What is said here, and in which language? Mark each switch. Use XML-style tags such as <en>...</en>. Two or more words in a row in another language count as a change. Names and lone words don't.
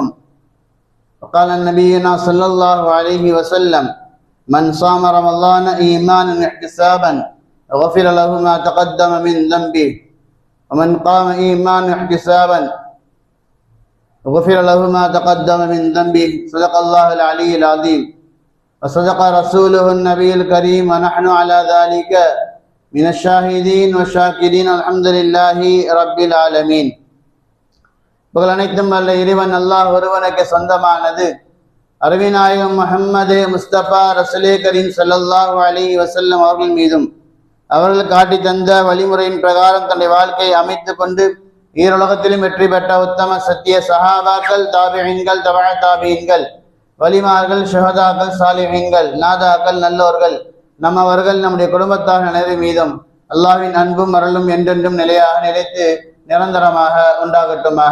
<ar>وقال نبينا صلى الله عليه وسلم: من صام رمضان إيمانا واحتسابا غفر له ما تقدم من ذنبه، ومن قام إيمانا واحتسابا غفر له ما تقدم من ذنبه. صدق الله العلي العظيم وصدق رسوله النبي الكريم، ونحن على ذلك من الشاهدين والشاكرين. الحمد لله رب العالمين.</ar> <ta>புகழ் அனைத்தும் வல்ல இறைவன் அல்லாஹ் ஒருவனுக்கு சொந்தமானது. அருவிநாயகம் முஹம்மது முஸ்தபா ரசூலே கரீம்</ta> <ar>صلى الله عليه وسلم</ar> <ta>அவர்கள் மீதும் அவர்கள் காட்டி தந்த வழிமுறையின் பிரகாரம் தன்னுடைய வாழ்க்கையை அமைத்து கொண்டு ஈருலகத்திலும் வெற்றி பெற்ற உத்தம சத்திய சஹாபாக்கள், தாபிஈன்கள், தபஅ தாபிஈன்கள், வலிமார்கள், ஷுஹதாக்கள், சாலிஹீன்கள், நாதாக்கள், நல்லோர்கள், நம்மவர்கள் நம்முடைய குடும்பத்தார் அனைவரின் மீதும் அல்லாஹ்வின் அன்பும் அருளும் என்றென்றும் நிலையாக நிலைத்து நிரந்தரமாக உண்டாகட்டுமாக.</ta>